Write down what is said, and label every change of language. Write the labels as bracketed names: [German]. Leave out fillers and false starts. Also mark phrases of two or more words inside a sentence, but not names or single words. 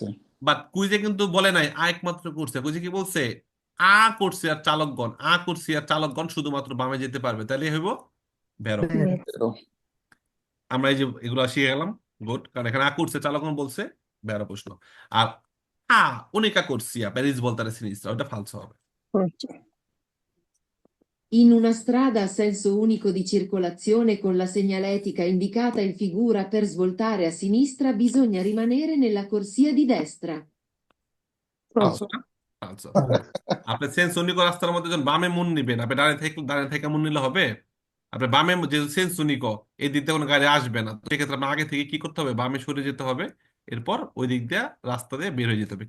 [Bangla] বাট কুইজে কিন্তু বলে নাই একমাত্র কোর্সিয়া, কুইজে কি বলছে কোর্সিয়ার চালকগণ, কোর্সিয়ার চালকগণ শুধুমাত্র বামে যেতে পারবে, তাহলে হইব বেরো। vero, বেরো। আমরা এই যে এগুলো শিখে গেলাম, গুড, কারণ এখানে কোর্সিয়া চালকগণ বলছে, বেরো প্রশ্ন। [Italian] আর unica corsia per svoltare a sinistra, [Bangla] ওটা ফালসো হবে। falso, [Italian] In una strada a senso unico di circolazione con la segnaletica indicata in figura per svoltare a sinistra bisogna rimanere nella corsia di destra. [Bangla] ফালসো falso, না? ফালসো। আপনি [Italian] senso unico [Bangla] রাস্তার মধ্যে যখন বামে মুন নিবেন, আপনি ডানে থেকে মুন নিলে হবে? আপনি বামে যে [Italian] senso unico, [Bangla] এই দিক দিয়ে কোনো গাড়ি আসবে না, তো সেক্ষেত্রে আপনার আগে থেকে কি করতে হবে, বামে সরে যেতে হবে, এরপর ওই দিক দিয়ে রাস্তা দিয়ে বের হয়ে যেতে হবে।